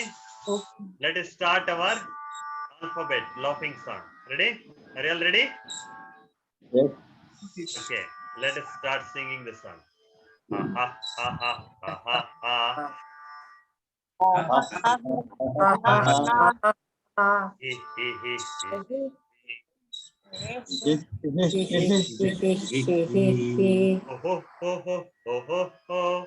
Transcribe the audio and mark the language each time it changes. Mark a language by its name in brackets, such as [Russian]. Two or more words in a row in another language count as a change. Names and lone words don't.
[English] Let us start our alphabet laughing sound. Ready? Are you all ready? Yes. Okay. Let us start singing the song. Ha ha ha ha ha ha ha. He he he he. Ho ho ho ho ho ho ho.